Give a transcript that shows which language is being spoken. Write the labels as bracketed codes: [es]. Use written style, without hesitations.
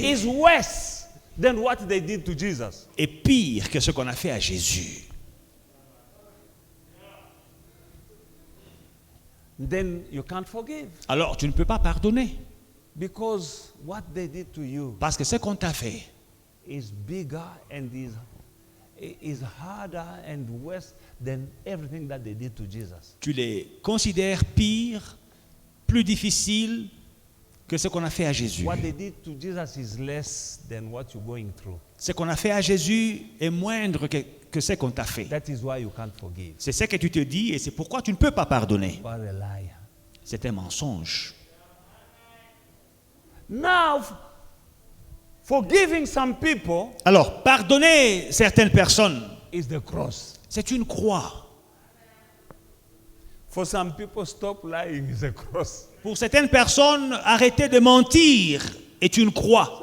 [en] is worse than what they did to Jesus. [fr] est pire que ce qu'on a fait à Jésus. [en] Then you can't forgive. [fr] Alors tu ne peux pas pardonner. [en] Because what they did to you [fr] Parce que ce qu'on t'a fait [en] is bigger and is harder and worse than everything that they did to Jesus. [fr] tu les considères pires, plus difficiles que ce qu'on a fait à Jésus. [en] What they did to Jesus is less than what you're going through. [fr] Ce qu'on a fait à Jésus est moindre que ce qu'on t'a fait. [en] That is why you can't forgive. [fr] C'est ce que tu te dis et c'est pourquoi tu ne peux pas pardonner. [en] You are a liar. [fr] C'est un mensonge. [en] Now, forgiving some people [fr] Alors, pardonner certaines personnes, [en] is the cross. [fr] c'est une croix. [en] For some people, stop lying is a cross. [fr] Pour certaines personnes, arrêter de mentir est une croix.